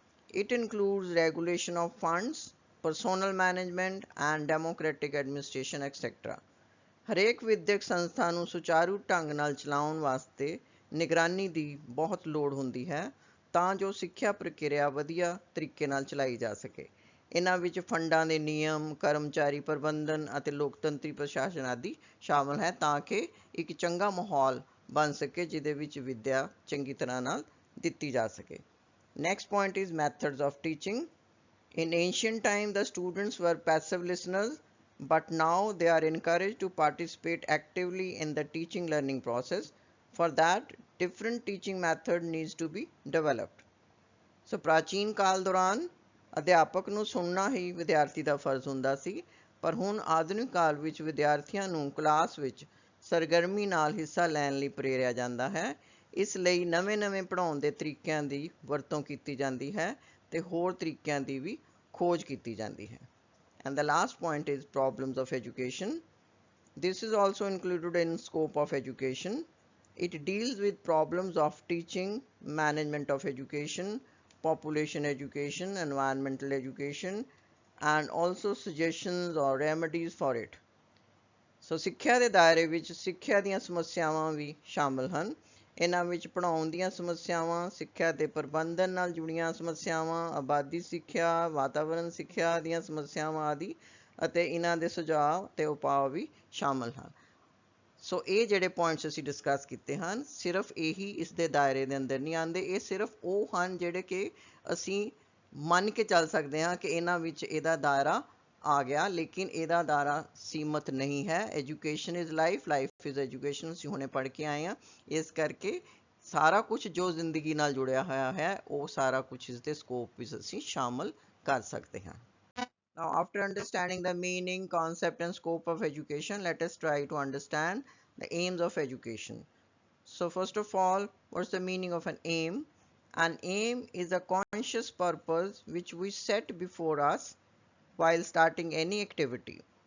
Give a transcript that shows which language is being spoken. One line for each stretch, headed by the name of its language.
English: It includes regulation of funds, personnel management and democratic administration, etc.
Punjabi: ਹਰੇਕ ਵਿਦਿਅਕ ਸੰਸਥਾ ਨੂੰ ਸੁਚਾਰੂ ਢੰਗ ਨਾਲ ਚਲਾਉਣ ਵਾਸਤੇ ਨਿਗਰਾਨੀ ਦੀ ਬਹੁਤ ਲੋੜ ਹੁੰਦੀ ਹੈ ਤਾਂ ਜੋ ਸਿੱਖਿਆ ਪ੍ਰਕਿਰਿਆ ਵਧੀਆ ਤਰੀਕੇ ਨਾਲ ਚਲਾਈ ਜਾ ਸਕੇ। ਇਹਨਾਂ ਵਿੱਚ ਫੰਡਾਂ ਦੇ ਨਿਯਮ, ਕਰਮਚਾਰੀ ਪ੍ਰਬੰਧਨ ਅਤੇ ਲੋਕਤੰਤਰੀ ਪ੍ਰਸ਼ਾਸਨ ਆਦਿ ਸ਼ਾਮਲ ਹੈ ਤਾਂ ਕਿ ਇੱਕ ਚੰਗਾ ਮਾਹੌਲ ਬਣ ਸਕੇ ਜਿਹਦੇ ਵਿੱਚ ਵਿੱਦਿਆ ਚੰਗੀ ਤਰ੍ਹਾਂ ਨਾਲ ਦਿੱਤੀ ਜਾ ਸਕੇ।
English: Next point is methods of teaching. In ancient time, the students were passive listeners, but now they are encouraged to participate actively in the teaching learning process. For that, different teaching method needs to be developed.
Punjabi: So ਪ੍ਰਾਚੀਨ ਕਾਲ ਦੌਰਾਨ ਅਧਿਆਪਕ ਨੂੰ ਸੁਣਨਾ ਹੀ ਵਿਦਿਆਰਥੀ ਦਾ ਫਰਜ਼ ਹੁੰਦਾ ਸੀ, ਪਰ ਹੁਣ ਆਧੁਨਿਕ ਕਾਲ ਵਿੱਚ ਵਿਦਿਆਰਥੀਆਂ ਨੂੰ ਕਲਾਸ ਵਿੱਚ ਸਰਗਰਮੀ ਨਾਲ ਹਿੱਸਾ ਲੈਣ ਲਈ ਪ੍ਰੇਰਿਆ ਜਾਂਦਾ ਹੈ। ਇਸ ਲਈ ਨਵੇਂ-ਨਵੇਂ ਪੜ੍ਹਾਉਣ ਦੇ ਤਰੀਕਿਆਂ ਦੀ ਵਰਤੋਂ ਕੀਤੀ ਜਾਂਦੀ ਹੈ ਤੇ ਹੋਰ ਤਰੀਕਿਆਂ ਦੀ ਵੀ ਖੋਜ ਕੀਤੀ ਜਾਂਦੀ ਹੈ।
English: And the last point is problems of education. This is also included in scope of education. It deals with problems of teaching, management of education, population education, environmental education, and also suggestions or remedies for it.
Punjabi: ਸੋ ਸਿੱਖਿਆ ਦੇ ਦਾਇਰੇ ਵਿੱਚ ਸਿੱਖਿਆ ਦੀਆਂ ਸਮੱਸਿਆਵਾਂ ਵੀ ਸ਼ਾਮਲ ਹਨ। ਇਹਨਾਂ ਵਿੱਚ ਪੜ੍ਹਾਉਣ ਦੀਆਂ ਸਮੱਸਿਆਵਾਂ, ਸਿੱਖਿਆ ਦੇ ਪ੍ਰਬੰਧਨ ਨਾਲ ਜੁੜੀਆਂ ਸਮੱਸਿਆਵਾਂ, ਆਬਾਦੀ ਸਿੱਖਿਆ, ਵਾਤਾਵਰਣ ਸਿੱਖਿਆ ਦੀਆਂ ਸਮੱਸਿਆਵਾਂ ਆਦਿ ਅਤੇ ਇਹਨਾਂ ਦੇ ਸੁਝਾਅ ਤੇ ਉਪਾਅ ਵੀ ਸ਼ਾਮਲ ਹਨ। ਸੋ ਇਹ ਜਿਹੜੇ ਪੁਆਇੰਟਸ ਅਸੀਂ ਡਿਸਕਸ ਕੀਤੇ ਹਨ, ਸਿਰਫ ਇਹੀ ਇਸ ਦੇ ਦਾਇਰੇ ਦੇ ਅੰਦਰ ਨਹੀਂ ਆਉਂਦੇ। ਇਹ ਸਿਰਫ ਉਹ ਹਨ ਜਿਹੜੇ ਕਿ ਅਸੀਂ ਮੰਨ ਕੇ ਚੱਲ ਸਕਦੇ ਹਾਂ ਕਿ ਇਹਨਾਂ ਵਿੱਚ ਇਹਦਾ ਦਾਇਰਾ ਆ ਗਿਆ, ਲੇਕਿਨ ਇਹਦਾ ਦਾਇਰਾ ਸੀਮਤ ਨਹੀਂ ਹੈ।
English: education is life, life is education
Punjabi: ਅਸੀਂ ਹੁਣੇ ਪੜ੍ਹ ਕੇ ਆਏ ਹਾਂ। ਇਸ ਕਰਕੇ ਸਾਰਾ ਕੁਝ ਜੋ ਜ਼ਿੰਦਗੀ ਨਾਲ ਜੁੜਿਆ ਹੋਇਆ ਹੈ ਉਹ ਸਾਰਾ ਕੁਝ ਇਸ ਦੇ ਸਕੋਪ ਵਿੱਚ ਅਸੀਂ ਸ਼ਾਮਲ ਕਰ ਸਕਦੇ ਹਾਂ।
English: Now, after understanding the meaning, concept and scope of education, let us try to understand the aims of education. So first of all, what's the meaning of an aim? An aim is a conscious purpose which we set before us while starting any activity.